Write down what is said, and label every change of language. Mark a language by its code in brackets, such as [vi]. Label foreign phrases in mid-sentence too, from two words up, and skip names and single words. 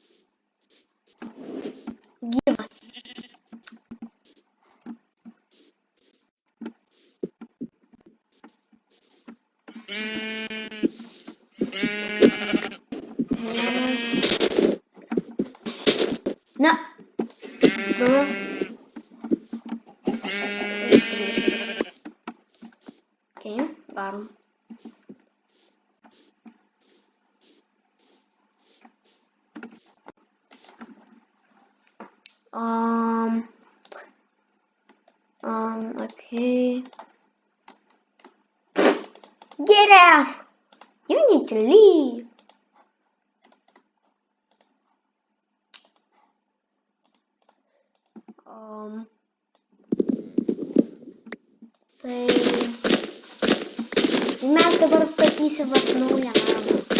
[lt] Gyvas. Na. 2. 3. Okay, varom. Okay. [en] Get out! You need to leave. [lt] Tai mes dabar statysim vat naują namą.